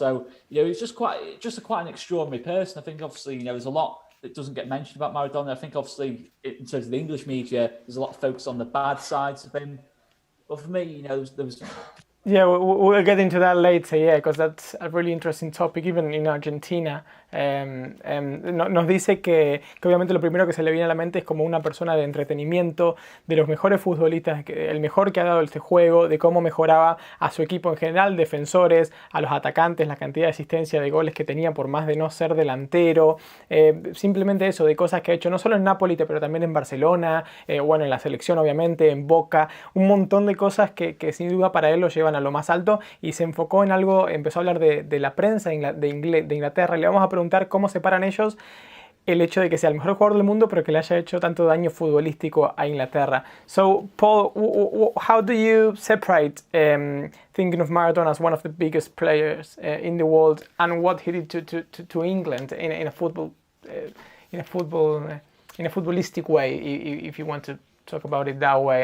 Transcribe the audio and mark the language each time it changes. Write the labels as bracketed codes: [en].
[en] So he's just quite an extraordinary person. I think obviously there's a lot that doesn't get mentioned about Maradona. I think obviously in terms of the English media, there's a lot of focus on the bad sides of him. But for me, there was. Yeah, we'll get into that later, because that's a really interesting topic, even in Argentina. [es] Nos dice que obviamente lo primero que se le viene a la mente es como una persona de entretenimiento, de los mejores futbolistas, el mejor que ha dado este juego, de cómo mejoraba a su equipo en general, defensores, a los atacantes, la cantidad de asistencia de goles que tenía por más de no ser delantero, simplemente eso, de cosas que ha hecho no solo en Napoli, pero también en Barcelona, en la selección obviamente, en Boca, un montón de cosas que sin duda para él lo llevan a lo más alto, y se enfocó en algo, empezó a hablar de la prensa de Inglaterra. Le vamos a preguntar cómo separan ellos el hecho de que sea el mejor jugador del mundo, pero que le haya hecho tanto daño futbolístico a Inglaterra. [en] So, Paul, how do you separate thinking of Maradona as one of the biggest players in the world and what he did to England in a footballistic way, if you want to talk about it that way?